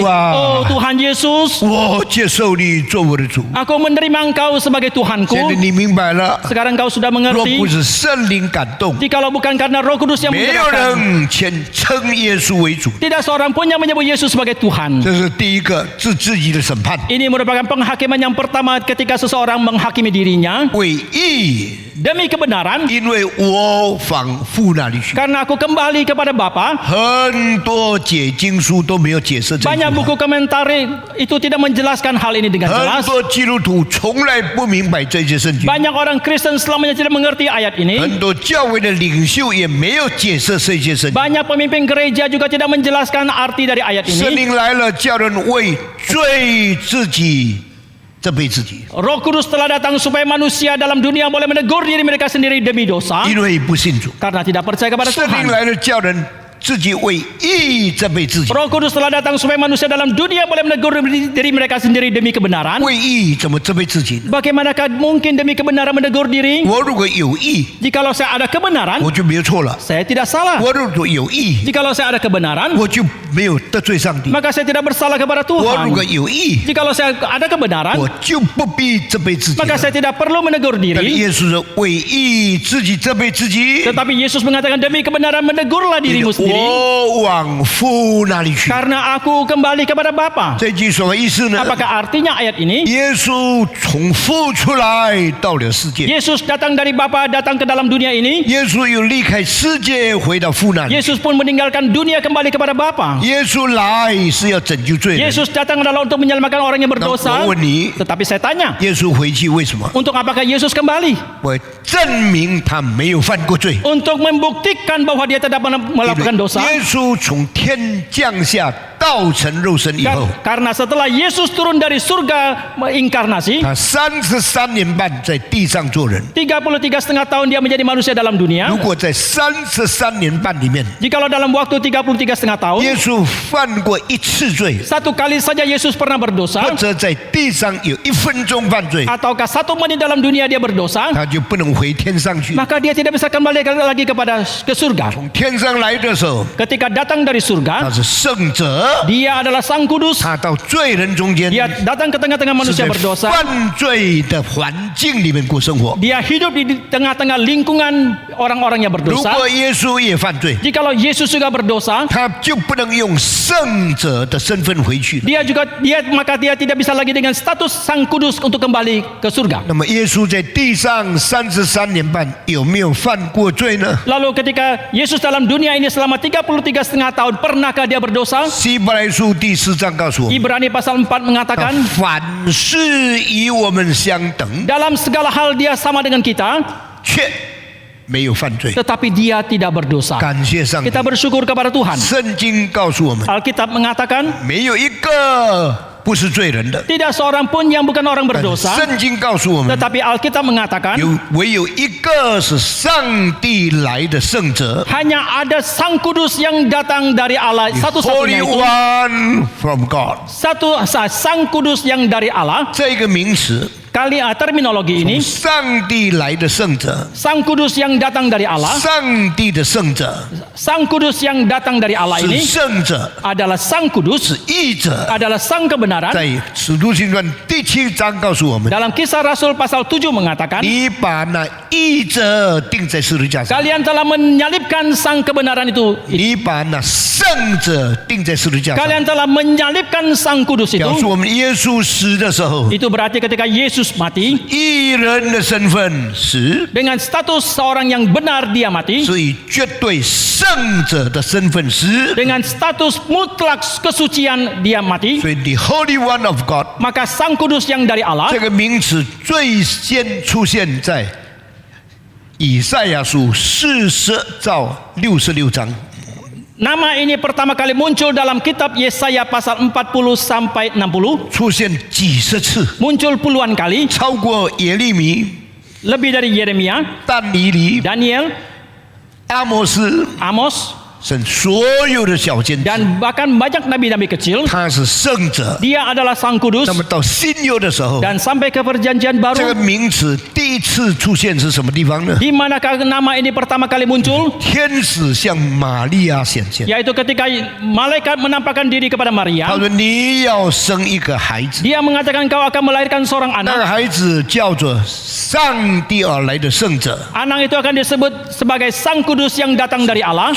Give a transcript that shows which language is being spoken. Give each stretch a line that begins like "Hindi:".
Indonesian: Yesus ah. Oh Tuhan Yesus,
Chinese: 我接受你做我的主。
Indonesian: aku menerima Engkau sebagai
Chinese: 现在
Indonesian: Tuhanku.
Chinese: 你明白了，了。
Indonesian: Sekarang kau sudah
Chinese: 若
Indonesian: mengerti.
Chinese: 不是圣灵感动，
Indonesian: Jikalau bukan karena Roh Kudus yang
Chinese: 没有
Indonesian: menggerakkan,
Chinese: 人称耶稣为主。
Indonesian: tidak seorang pun yang menyebut Yesus sebagai Tuhan.
Chinese: 这是第一个自己的审判。
Indonesian: Ini merupakan penghakiman yang pertama ketika seseorang menghakimi dirinya
Chinese: 为义，
Indonesian: demi kebenaran,
Chinese: 因为我往父那里去。
Indonesian: karena aku kembali kepada Bapa.
Chinese: 很多解经书都没有解释这句
Indonesian: Banyak
Chinese: 话。
Indonesian: buku komentar itu tidak menjelaskan hal ini dengan
Chinese: 很
Indonesian: jelas.
Chinese: 多基督徒从来不明白这些圣经，
Indonesian: Banyak orang Kristen selamanya tidak mengerti ayat ini.
Chinese: 很多教会的领袖也没有解释这些圣经。
Indonesian: Banyak pemimpin gereja juga tidak menjelaskan arti dari ayat
Chinese: 圣
Indonesian: ini.
Chinese: 灵来了，叫人为罪自己责备自己，
Indonesian: Roh Kudus telah datang supaya manusia dalam dunia boleh menegur diri mereka sendiri demi dosa
Chinese: 因为不信主。
Indonesian: karena tidak percaya kepada
Chinese: 圣灵来了，叫人自己为义责备自己。
Indonesian: Roh Kudus telah datang supaya manusia dalam dunia boleh menegur diri mereka sendiri demi kebenaran.
Chinese: 为义怎么责备自己呢？
Indonesian: Bagaimanakah mungkin demi kebenaran menegur diri?
Chinese: 我如果有义，
Indonesian: Jikalau saya ada kebenaran,
Chinese: 我就没有错了；
Indonesian: saya tidak salah.
Chinese: 我如果有义，
Indonesian: Jikalau saya ada kebenaran,
Chinese: 我就没有得罪上帝；
Indonesian: maka saya tidak bersalah kepada
Chinese: 我如果有义，
Indonesian: Jikalau saya ada kebenaran,
Chinese: 我就不必责备自己
Indonesian: maka saya tidak perlu menegur
Chinese: 但
Indonesian: diri.
Chinese: 耶稣说：“为义自己责备自己，
Indonesian: Tetapi Yesus mengatakan demi kebenaran menegurlah dirimu sendiri.
Chinese: 我往父那里去。
Indonesian: Karena aku kembali kepada Bapa.
Chinese: 这句什么意思呢？
Indonesian: Apakah artinya ayat ini?
Chinese: 耶稣从父出来到了世界，
Indonesian: Yesus datang dari Bapa, datang ke dalam dunia ini.
Chinese: 耶稣又离开世界回到父那里。
Indonesian: Yesus pun meninggalkan dunia kembali kepada Bapa.
Chinese: 耶稣来是要拯救罪人。
Indonesian: Yesus datang adalah untuk menyelamatkan orang yang
Chinese: 那
Indonesian: berdosa.
Chinese: 我问你，
Indonesian: Tetapi saya tanya,
Chinese: 耶稣回去为什么？
Indonesian: untuk apakah Yesus kembali?
Chinese: 我证明他没有犯过罪。
Indonesian: Untuk membuktikan bahwa dia tidak pernah melakukan dosa.
Chinese: 耶稣从天降下道成肉身以后，
Indonesian: Karena setelah Yesus turun dari surga menginkarnasi,
Chinese: 他33年半在地上做人。
Indonesian: 33,5 tahun dia menjadi manusia dalam dunia.
Chinese: 如果在33年半里面，
Indonesian: Jikalau dalam waktu 33,5 tahun,
Chinese: 耶稣犯过一次罪，
Indonesian: satu kali saja Yesus pernah berdosa,
Chinese: 或者在地上有1分钟犯罪，
Indonesian: ataukah 1 menit dalam dunia dia berdosa,
Chinese: 他就不能回天上去。
Indonesian: maka dia tidak bisa kembali lagi ke surga.
Chinese: 从天上来的时候，
Indonesian: Ketika datang dari
Chinese: 他
Indonesian: surga,
Chinese: 是圣者，
Indonesian: dia adalah Sang Kudus.
Chinese: 他到罪人中间，
Indonesian: Dia datang ke tengah-tengah
Chinese: 是
Indonesian: manusia berdosa.
Chinese: 犯罪的环境里面过生活。
Indonesian: Dia hidup di tengah-tengah lingkungan orang-orang yang
Chinese: 如
Indonesian: berdosa.
Chinese: 果耶稣也犯罪，
Indonesian: Jikalau Yesus juga berdosa,
Chinese: 他就不能用圣者的身份回去了。
Indonesian: maka dia tidak bisa lagi dengan status Sang Kudus untuk kembali ke surga.
Chinese: 那么耶稣在地上33年半有没有犯过罪呢？
Indonesian: Lalu ketika Yesus dalam dunia ini selama 33,5 tahun, pernahkah dia berdosa?
Chinese: 希伯来书第4章告诉我们，
Indonesian: Ibrani pasal 4 mengatakan,
Chinese: 凡事与我们相等，
Indonesian: dalam segala hal dia sama dengan kita,
Chinese: 却没有犯罪。
Indonesian: tetapi dia tidak berdosa.
Chinese: 感谢上帝
Indonesian: Kita，bersyukur kepada Tuhan.
Chinese: 圣经告诉我们，
Indonesian: Alkitab mengatakan,
Chinese: 没有一个不是罪人的。
Indonesian: tidak seorang pun yang bukan orang
Chinese: 但
Indonesian: berdosa,
Chinese: 圣经告诉我们，
Indonesian: tetapi Alkitab mengatakan,
Chinese: 唯有一个是上帝来的圣者
Indonesian: hanya ada Sang Kudus yang datang dari Allah,
English: ，Holy
Indonesian: satu-satunya itu.
English: One from God。
Indonesian: Sang Kudus yang dari Allah.
Chinese: 这个名词，
Indonesian: Terminologi ini,
Chinese: 上帝来的圣者，
Indonesian: Sang Kudus yang datang dari Allah,
Chinese: 上帝的圣者
Indonesian: Sang Kudus yang datang dari Allah
Chinese: 是
Indonesian: ini
Chinese: 圣者，
Indonesian: adalah Sang Kudus,
Chinese: 是义者。
Indonesian: adalah Sang kebenaran.
Chinese: 在使徒行传第7章告诉我们，
Indonesian: Dalam Kisah Rasul pasal 7 mengatakan,
Chinese: 你把那义者钉在十字架上，
Indonesian: kalian telah menyalibkan Sang kebenaran itu.
Chinese: 你把那圣者钉在十字架上，
Indonesian: Kalian telah menyalibkan Sang Kudus
Chinese: 表示
Indonesian: itu.
Chinese: 我们耶稣死的时候，
Indonesian: Itu berarti ketika Yesus mati,
Chinese: 义人的身份死，
Indonesian: dengan status seorang yang benar dia mati,
Chinese: 是以绝对圣者的身份死，
Indonesian: dengan status mutlak kesucian dia mati,
Chinese: 所以
English: the Holy One of God
Indonesian: maka Sang Kudus yang dari Allah
Chinese: 这个名词最先出现在以赛亚书40到66章。
Indonesian: Nama ini pertama kali muncul dalam kitab Yesaya pasal 40 sampai 60,
Chinese: 出现几十次，
Indonesian: muncul puluhan kali,
Chinese: 超过耶利米、
Indonesian: lebih dari Yeremia,
Chinese: 但以理、
Indonesian: Daniel,
Chinese: 阿摩斯、
Indonesian: Amos,
Chinese: 神所有的小先知，
Indonesian: dan bahkan banyak nabi-nabi kecil.
Chinese: 他是圣者。
Indonesian: Dia adalah Sang Kudus.
Chinese: 那么到新约的时候，
Indonesian: Dan sampai ke perjanjian
Chinese: 这个
Indonesian: baru,
Chinese: 名词第一次出现是什么地方呢？
Indonesian: di manakah nama ini pertama kali muncul?
Chinese: 天使向玛利亚显现，
Indonesian: Yaitu ketika malaikat menampakkan diri kepada Maria.
Chinese: 说你要生一个孩子，
Indonesian: Dia mengatakan kau akan melahirkan seorang
Chinese: 那个
Indonesian: anak.
Chinese: 孩子叫做上帝而来的圣者，
Indonesian: Anak itu akan disebut sebagai Sang Kudus yang datang dari Allah.